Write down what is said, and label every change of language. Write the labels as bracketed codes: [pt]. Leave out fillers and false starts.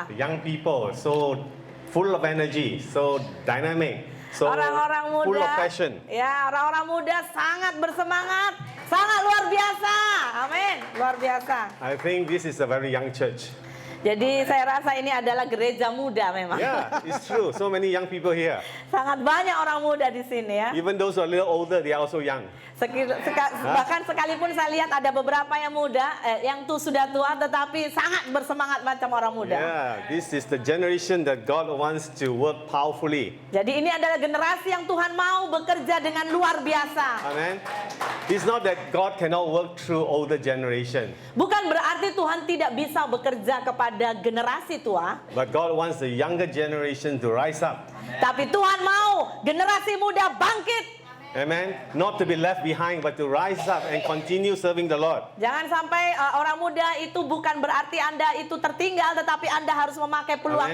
[en] The young people, so full of energy, so dynamic. So [id] Orang-orang muda, [en] full of passion. [id] ya orang-orang muda sangat bersemangat, sangat luar biasa. Amin, luar biasa. [en] I think this is a very young church. [id] Jadi saya rasa ini adalah gereja muda memang. [en] Yeah, it's true. So many young people here. [id] Sangat banyak orang muda di sini ya. [en] Even those who are a little older, they are also young. [id] Bahkan sekalipun saya lihat ada beberapa yang muda, yang sudah tua tetapi sangat bersemangat macam orang muda. [en] Yeah, this is the generation that God wants to work powerfully. [id] Jadi ini adalah generasi yang Tuhan mau bekerja dengan luar biasa. [en] Amen. It's not that God cannot work through older generation. [id] Bukan berarti Tuhan tidak bisa bekerja kepada generasi tua. [en] But God wants the younger generation to rise up. [id] Tapi Tuhan mau generasi muda bangkit. [en] Amen. Not to be left behind, but to rise up and continue serving the Lord. [id] Jangan sampai orang muda itu bukan berarti Anda itu tertinggal, tetapi Anda harus memakai peluang